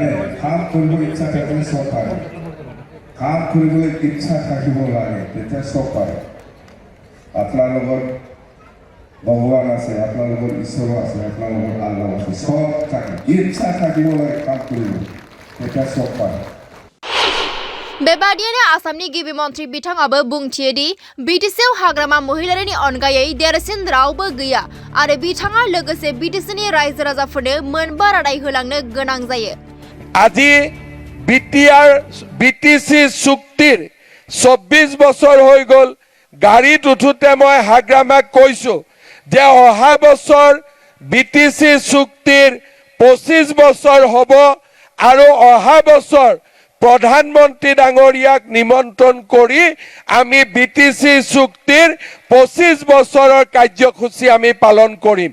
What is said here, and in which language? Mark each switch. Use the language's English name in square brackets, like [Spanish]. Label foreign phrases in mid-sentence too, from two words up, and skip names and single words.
[Assamese] কাম কৰিব ইচ্ছা থাকিলে চব পাৰে, কাম কৰিবলৈ ইচ্ছা থাকিব লাগে, তেতিয়া চব পাৰে। আপোনাৰ লগত ভগৱান আছে, আপোনাৰ লগত ঈশ্বৰ আছে, আপোনাৰ লগত আল্লাহ আছে, চব থাকে। ইচ্ছা থাকিব লাগে কাম কৰিব, তেতিয়া চব পাৰে। [Bodo] बेबादिनो आसामनि गिबि मन्थ्रि बिथाङाबो बुंथियो दि BTCआव हाग्रामा महिलारिनि अनगायै देरसिन रावबो गैया आरो बिथाङा लोगोसे BTCनि रायजो राजाफोरनो मोनबा रादाय होलांनो गोनां जायो। [Assamese] আজি BTC চুক্তিৰ 24 বছৰ হৈ গ'ল। গাড়ীত উঠোতে মই হাগ্ৰামাক কৈছো যে অহা বছৰ BTC চুক্তিৰ 25 বছৰ হ'ব আৰু অহা বছৰ প্ৰধানমন্ত্ৰী ডাঙৰীয়াক নিমন্ত্ৰণ কৰি আমি BTC চুক্তিৰ 25 বছৰৰ কাৰ্যসূচী আমি পালন কৰিম।